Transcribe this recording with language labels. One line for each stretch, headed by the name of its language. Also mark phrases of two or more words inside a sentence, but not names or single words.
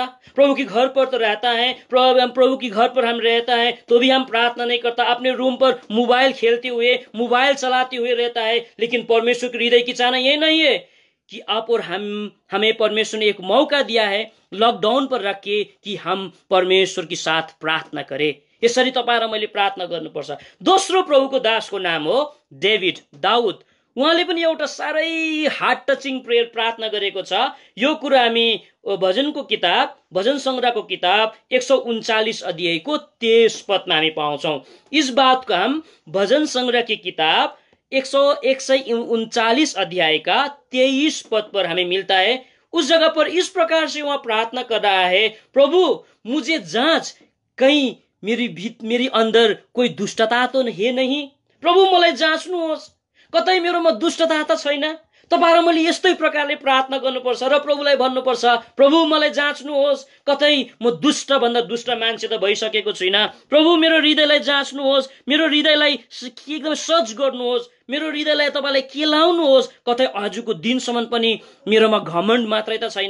Hindi: प्रभु के घर पर तो रहता है, प्रभु के घर पर हम रहता है तो भी हम प्रार्थना नहीं करता। अपने रूम पर मोबाइल खेलते हुए, मोबाइल चलाते हुए रहता है। लेकिन परमेश्वर के हृदय की चाहना ये नहीं है। कि आप और हम हमें परमेश्वर ने एक मौका दिया है लॉकडाउन पर रख के कि हम परमेश्वर के साथ प्रार्थना करें।
Nepali: यसरी तपाईँ र मैले प्रार्थना गर्नुपर्छ। दोस्रो प्रभुको दासको नाम हो डेभिड, दाउद। उहाँले पनि एउटा साह्रै
English: heart touching prayer
Nepali: प्रार्थना गरेको छ। यो कुरा हामी भजनको किताब, भजन संग्रहको किताब 139 अध्यायको 23 पदमा हामी पाउँछौं।
Hindi: इस बात को हम भजन संग्रह की किताब 139 अध्याय का 23 पद पर हमें मिलता है। उस जगह पर इस प्रकार से वहां प्रार्थना कर रहा है, प्रभु मुझे जांच, कहीं मेरी अंदर कोई दुष्टता तो है नहीं।
Nepali: प्रभु मलाई जाँच्नुहोस्, कतै मेरोमा दुष्टता त छैन। तपाईँ र मैले यस्तै प्रकारले प्रार्थना गर्नुपर्छ र प्रभुलाई भन्नुपर्छ, प्रभु मलाई जाँच्नुहोस्, कतै म दुष्ट भन्दा दुष्ट मान्छे त भइसकेको छुइनँ। प्रभु मेरो हृदयलाई जाँच्नुहोस्, मेरो हृदयलाई एकदम सर्च गर्नुहोस्, मेरो हृदयलाई तपाईँले केलाउनुहोस्, कतै आजको दिनसम्म पनि मेरोमा घमण्ड मात्रै त छैन।